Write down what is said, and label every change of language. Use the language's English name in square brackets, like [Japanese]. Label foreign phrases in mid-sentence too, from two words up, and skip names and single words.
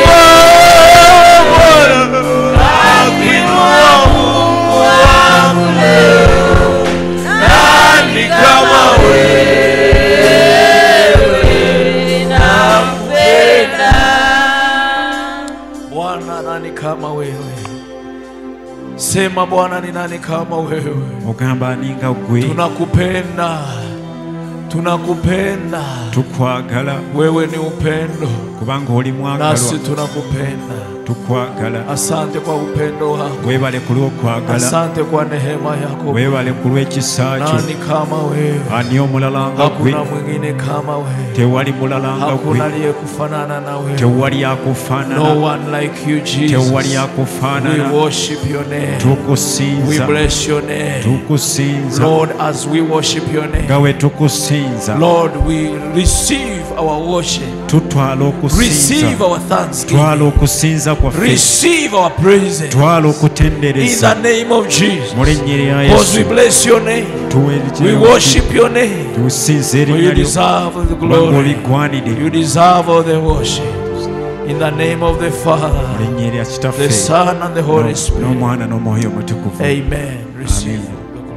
[Swahili] Twakuinua Mungu wangu leo. Nani kama wewe? Nakupenda. Bwana, nani kama wewe? Sema Bwana, ni nani kama wewe? [Ganda] Ogamba ninga gwe. [Swahili] Tunakupenda. Tunakupenda. [Ganda] Tukwagala. [Swahili] Wewe ni upendo. [Ganda] Kubanga oli mwagalwa. [Swahili] Nasi tunakupenda. [Ganda] Tukwagala. [Swahili] Asante kwa upendo wako. [Ganda] Webale kulwo kwagala. [Swahili] Asante kwa neema yako. [Ganda] Webale kulwe kisaacho. [Swahili] Nani kama wewe? [Ganda] Ani omulala nga gwe. [Swahili] Hakuna mwingine kama wewe. [Ganda] Tewali mulala nga gwe. [Swahili] Hakuna aliyekufanana na wewe. [Ganda] Tewali akufanana. [English] No one like you, Jesus. [Ganda] Tewali akufanana. [English] We worship your name. [Ganda] Tukusinza. [English] We bless your name. [Ganda] Tukusinza. [English] Lord, as we worship your name. [Ganda] Gawe tukusinza. [English] Lord, we receive our worship. [Ganda] Tutwala okusinza. [English] Receive our thanksgiving. [Ganda] Twala okusinza kwaffe. [English] Receive our praises. [Ganda] Twala okutendereza. [English] In the name of Jesus. [Ganda] Mu linnya lya [English] Because we [Ganda] Yesu. [English] bless your name. We worship your name. [Ganda] Tusinza [English] For [Ganda] erinnya [English] you [Ganda] lyo. [English] deserve the [Ganda] Kubanga [English] glory. [Ganda] oligwanidde. [English] You deserve all the worship. In the name of the [Ganda] Mu [English] Father, [Ganda] linnya lya Kitaffe. [English] the Son, and the Holy Spirit. [Ganda] N'Omwana n'Omwoyo Omutukuvu. [English] Amen. Receive. Amen.